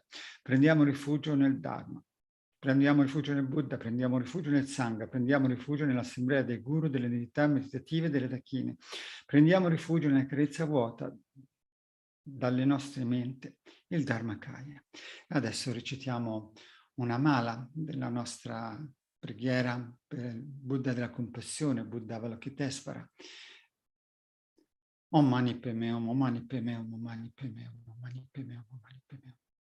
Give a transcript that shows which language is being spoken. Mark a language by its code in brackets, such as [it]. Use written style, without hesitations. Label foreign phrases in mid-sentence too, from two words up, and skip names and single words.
[it] Prendiamo rifugio nel Dharma. Prendiamo rifugio nel Buddha, prendiamo rifugio nel Sangha, prendiamo rifugio nell'assemblea dei guru, delle divinità meditative delle dakine. Prendiamo rifugio nella chiarezza vuota dalle nostre menti, il Dharmakaya. Adesso recitiamo una mala della nostra preghiera per il Buddha della compassione, Buddha Avalokitesvara. [sa] Om Mani Padme Hum, Om Mani Padme Hum, Om Mani Padme Hum, Om Mani Padme Hum, Om Mani Padme Hum.